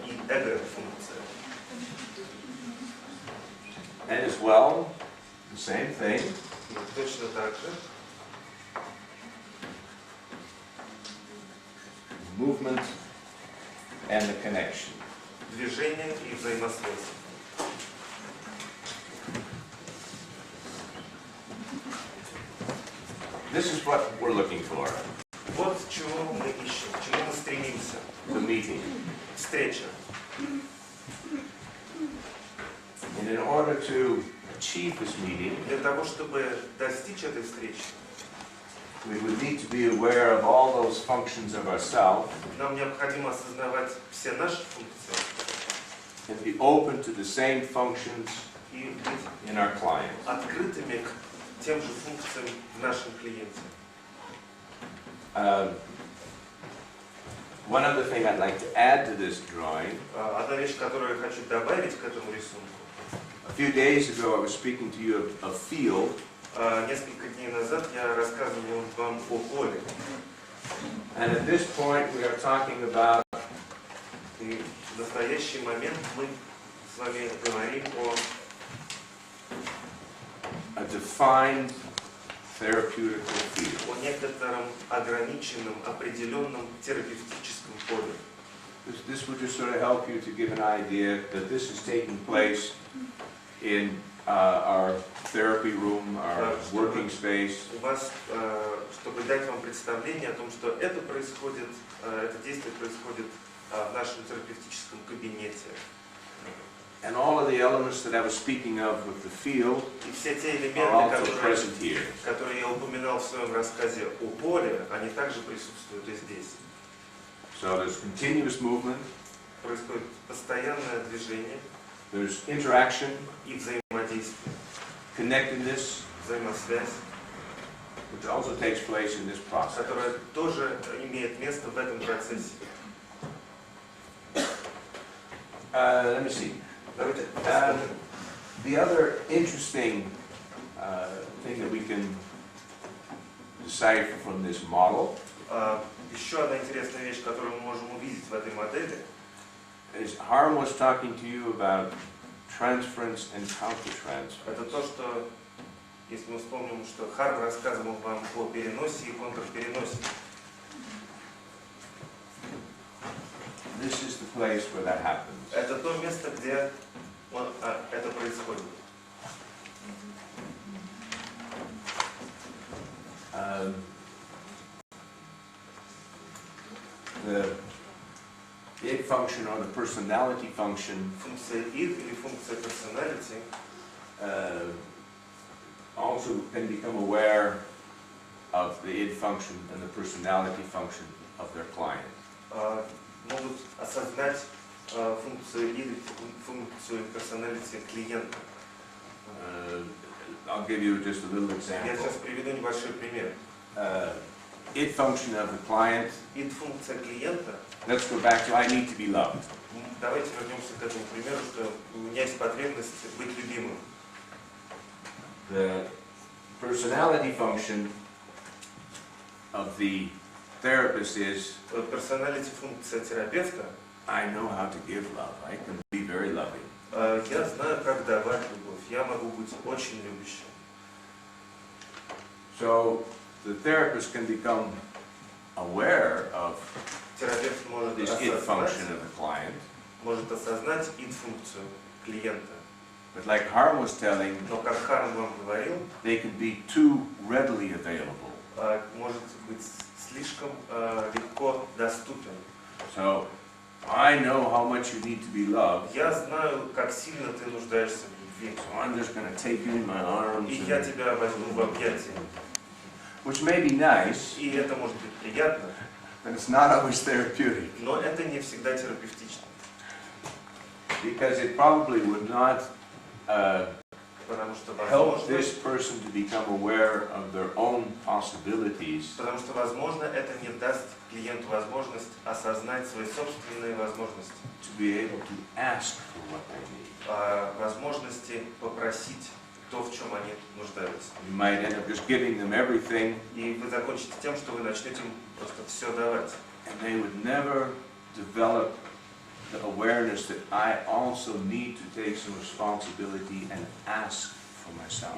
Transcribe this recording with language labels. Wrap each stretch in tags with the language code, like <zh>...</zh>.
<ru>И эго-функция.</ru> <en>And as well, the same thing,</en> <ru>И точно так же</ru> <en>movement and the connection.</en> <ru>движение и взаимосвязь.</ru> <en>This is what we're looking for.</en> <ru>Вот чего мы ищем, к чему мы стремимся.</ru> <en>the meeting.</en> <ru>встреча.</ru> <en>And in order to achieve this meeting,</en> <ru>Для того, чтобы достичь этой встречи,</ru> <en>we would need to be aware of all those functions of ourselves</en> <ru>нам необходимо осознавать все наши функции</ru> <en>and be open to the same functions</en> <ru>и быть</ru> <en>in our client.</en> <ru>открытыми к тем же функциям в нашем клиенте.</ru> <en>One other thing I'd like to add to this drawing.</en> <ru>Одна вещь, которую я хочу добавить к этому рисунку.</ru> <en>A few days ago I was speaking to you of field.</en> <ru>Несколько дней назад я рассказывал вам о поле.</ru> <en>And at this point we are talking about</en> <ru>И в настоящий момент мы с вами говорим о</ru> <en>a defined therapeutical field.</en> <ru>некотором ограниченном, определенном терапевтическом поле.</ru> <en>This would just sort of help you to give an idea that this is taking place in our therapy room, our working space.</en> <ru>У вас, чтобы дать вам представление о том, что это происходит, это действие происходит в нашем терапевтическом кабинете.</ru> <en>And all of the elements that I was speaking of with the field</en> <ru>И все те</ru> <en>are</en> <ru>элементы,</ru> <en>also present here.</en> <ru>которые я упоминал в своем рассказе о поле, они также присутствуют и здесь.</ru> <en>So there's continuous movement,</en> <ru>Происходит постоянное движение</ru> <en>there's interaction,</en> <ru>и взаимодействие,</ru> <en>connectedness,</en> <ru>взаимосвязь,</ru> <en>which also takes place in this process.</en> <ru>которая тоже имеет место в этом процессе.</ru> <en>Let me see.</en> <ru>Давайте посмотрим.</ru> <en>The other interesting thing that we can decipher from this model</en> <ru>Еще одна интересная вещь, которую мы можем увидеть в этой модели,</ru> <en>is Harm was talking to you about transference and countertransference.</en> <ru>это то, что, если мы вспомним, что Харм рассказывал вам о переносе и контрпереносе.</ru> <en>This is the place where that happens.</en> <ru>Это то место, где это происходит.</ru> <en>The id function or the personality function</en> <ru>Функция id или функция personality</ru> <en>also can become aware of the id function and the personality function of their client.</en> <ru>Могут осознать функцию id и функцию personality клиента.</ru> <en>I'll give you just a little</en> <ru>Я</ru> <en>example.</en> <ru>сейчас приведу небольшой пример.</ru> <en>Id function of the client.</en> <ru>Id функция клиента.</ru> <en>Let's go back to I need to be loved.</en> <ru>Давайте вернемся к этому примеру, что у меня есть потребность быть любимым.</ru> <en>The personality function of the therapist is</en> <ru>Personality функция терапевта.</ru> <en>I know how to give love. I can be very loving.</en> <ru>Я знаю, как давать любовь. Я могу быть очень любящим.</ru> <en>So the therapist can become aware of</en> <ru>Терапевт может</ru> <en>this id function</en> <ru>осознать,</ru> <en>of the client.</en> <ru>id функцию клиента.</ru> <en>But like Harm was telling,</en> <ru>Но как Харм вам говорил,</ru> <en>they can be too readily available.</en> <ru>Может быть слишком легко доступен.</ru> <en>So I know how much you need to be loved.</en> <ru>Я знаю, как сильно ты нуждаешься в любви.</ru> <en>So I'm just going to take you in my arms.</en> <ru>И я тебя возьму в объятия.</ru> <en>Which may be nice,</en> <ru>И это может быть приятно,</ru> <en>but it's not always therapeutic.</en> <ru>но это не всегда терапевтично.</ru> <en>Because it probably would not</en> <ru>Потому что</ru> <en>help</en> <ru>возможно,</ru> <en>this person to become aware of their own possibilities</en> <ru>это не даст клиенту возможность осознать свои собственные возможности,</ru> <en>to be able to ask for what they need.</en> <ru>Возможности попросить то, в чем они нуждаются.</ru> <en>You might end up just giving them everything,</en> <ru>И вы закончите тем, что вы начнете им просто все давать.</ru> <en>and they would never develop the awareness that I also need to take some responsibility and ask for myself.</en>